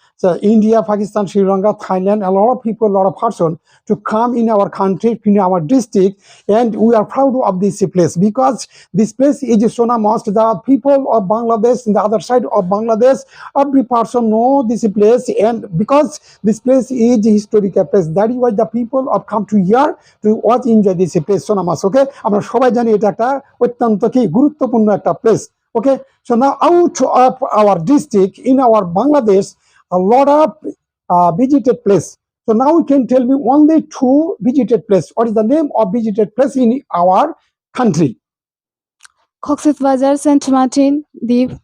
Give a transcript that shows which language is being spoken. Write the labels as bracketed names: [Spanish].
[English] So India, Pakistan, Sri Lanka, Thailand, a lot of people, a lot of person to come in our country, in our district, and we are proud of this place because this place is so much. The people of Bangladesh, in the other side of Bangladesh, every person know this place, and because this place is a historical place, that is why the people have come to here to watch enjoy this place so much. [Bangla] Okay, আমরা সবাই জানি এটা একটা অত্যন্ত কি গুরুত্বপূর্ণ একটা place. [English] Okay, so now out of our district in our Bangladesh, a lot of visited place. So now you can tell me only 2 visited place. What is the name of visited place in our country? Cox's Bazar, St. Martin, Deep.